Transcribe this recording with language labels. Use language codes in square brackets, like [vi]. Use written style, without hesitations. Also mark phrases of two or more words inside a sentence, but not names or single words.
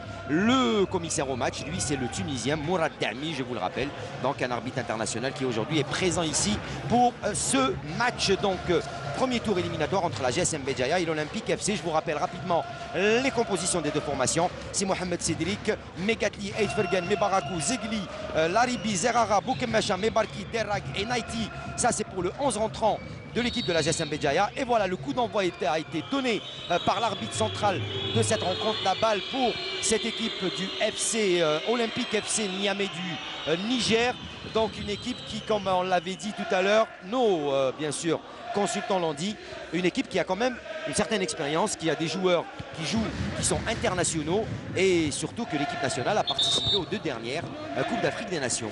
[fr] Le commissaire au match, lui, c'est le Tunisien Mourad Dami, je vous le rappelle, donc un arbitre international qui aujourd'hui est présent ici pour ce match. Donc premier tour éliminatoire entre la GSM Béjaïa et l'Olympique FC. Je vous rappelle rapidement les compositions des deux formations. C'est Mohamed Cédric, Megatli, Eidfergan, Mebarakou, Zegli, Laribi, Zerara, Boukemmacha, Mebarki, Derrak et Naiti. Ça, c'est pour le 11 rentrant de l'équipe de la GSM Béjaïa. Et voilà, le coup d'envoi a été donné par l'arbitre central de cette rencontre. La balle pour cette équipe du FC Olympique FC Niamey du Niger. Donc une équipe qui, comme on l'avait dit tout à l'heure, bien sûr, consultants l'ont dit, une équipe qui a quand même une certaine expérience, qui a des joueurs qui sont internationaux, et surtout que l'équipe nationale a participé aux 2 dernières Coupes d'Afrique des Nations.